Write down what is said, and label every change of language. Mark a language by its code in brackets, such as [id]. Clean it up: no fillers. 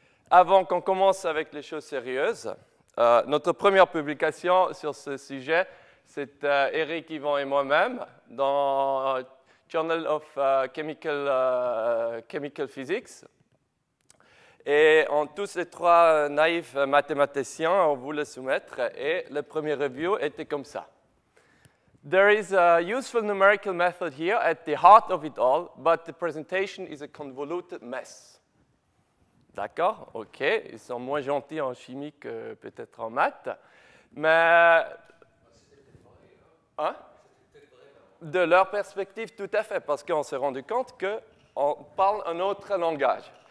[fr] Avant qu'on commence avec les choses sérieuses, notre première publication sur ce sujet, c'est Eric, Yvon et moi-même dans Journal of Chemical Physics. Et tous les 3 naïfs mathématiciens, on voulait soumettre, et le premier review était comme ça. [en] There is a useful numerical method here at the heart of it all, but the presentation is a convoluted mess. [fr] D'accord? OK. Ils sont moins gentils en chimie que peut-être en maths. Mais... Hein? De leur perspective, tout à fait, parce qu'on s'est rendu compte qu'on parle un autre langage.